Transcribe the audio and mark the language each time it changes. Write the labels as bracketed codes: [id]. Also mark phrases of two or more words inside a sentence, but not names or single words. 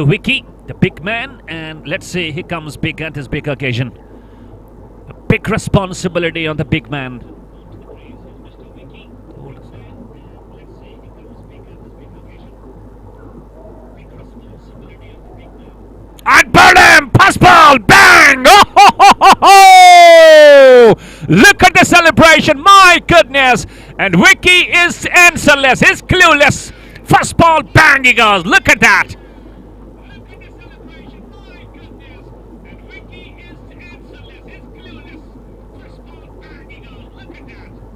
[en] Vicky, the big man, and let's see, he comes big at this big occasion. A big responsibility on the big man. And Burnham, pass ball, bang! Oh, ho, ho, ho, ho! Look at the celebration, my goodness! And Vicky is answerless, he's clueless. First ball, bang he goes. Look at that. Look at the celebration. My goodness. And Vicky is answerless. He's clueless. First ball, bang he goes. Look at that.